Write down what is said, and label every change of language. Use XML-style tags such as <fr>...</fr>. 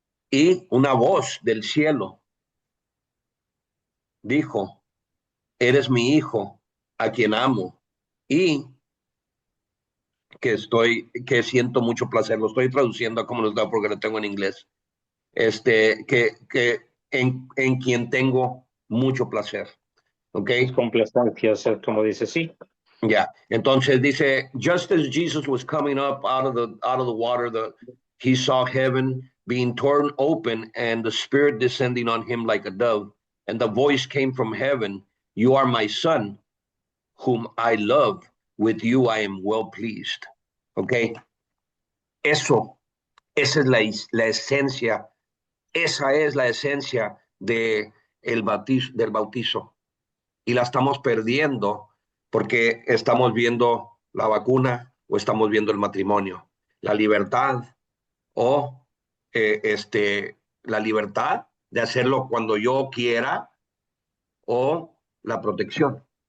<es>Y una voz del cielo dijo, eres mi hijo, a quien amo, y que siento mucho placer. Lo estoy traduciendo a como lo da porque lo tengo en inglés. Que en quien tengo mucho placer. ¿Ok? es complacencia, como dice, sí. Ya. Yeah. Entonces dice,</es> <en>just as Jesus was coming up out of the water, he saw heaven being torn open and the Spirit descending on him like a dove. And the voice came from heaven, you are my son, whom I love. With you I am well pleased. Okay.</en> <es>Eso, esa es la esencia, esa es la esencia del bautizo. Y la estamos perdiendo porque estamos viendo la vacuna o estamos viendo el matrimonio, la libertad o la libertad de hacerlo cuando yo quiera o la protección.</es>